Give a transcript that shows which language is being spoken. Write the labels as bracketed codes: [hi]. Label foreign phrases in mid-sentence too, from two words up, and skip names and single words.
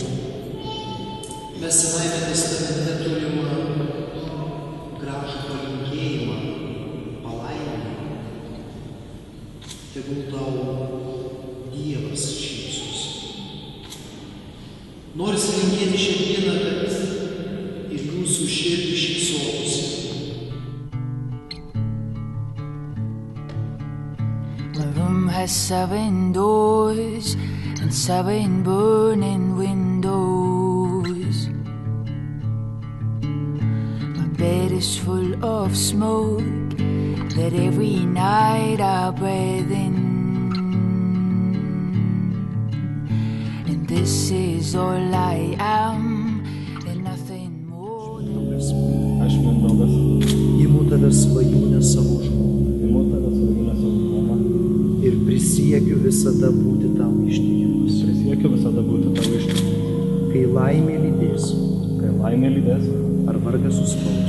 [lt] Mes Senajame testamente turime gražų palinkėjimą, palaiminimą. Tegul tau Dievas šypsosi. Norisi linkėti šiandieną, kad ir jūsų širdį šypsotųsi. [en] My room has 7 doors and 7 burning windows. My bed is full of smoke that every night I breathe in. And this is all I am and nothing more than... [lt] Aš Mindaugas. Imu tave svajūnę savo žmoną. Imu tave svajūnę savo žmoną. Ir prisiekiu visada būti tau ištikimas. Prisiekiu visada būti tau ištikimas. Kai laimė lydės. Kai laimė lydės. Ar vargas suspaus.